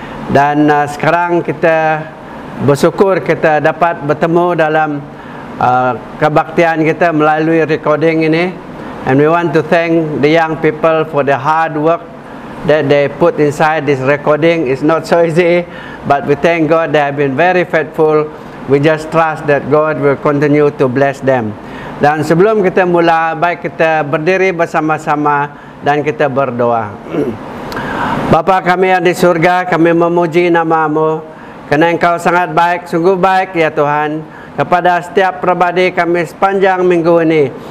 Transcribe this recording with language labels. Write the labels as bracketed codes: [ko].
[ms] Dan sekarang kita bersyukur kita dapat bertemu dalam kebaktian kita melalui recording ini. [en] And we want to thank the young people for the hard work that they put inside this recording. It's not so easy, but we thank God they have been very faithful. We just trust that God will continue to bless them. [ms] Dan sebelum kita mula, baik kita berdiri bersama-sama dan kita berdoa. Bapa kami yang di surga, kami memuji nama-Mu kerana Engkau sangat baik, sungguh baik ya Tuhan, kepada setiap pribadi kami sepanjang minggu ini.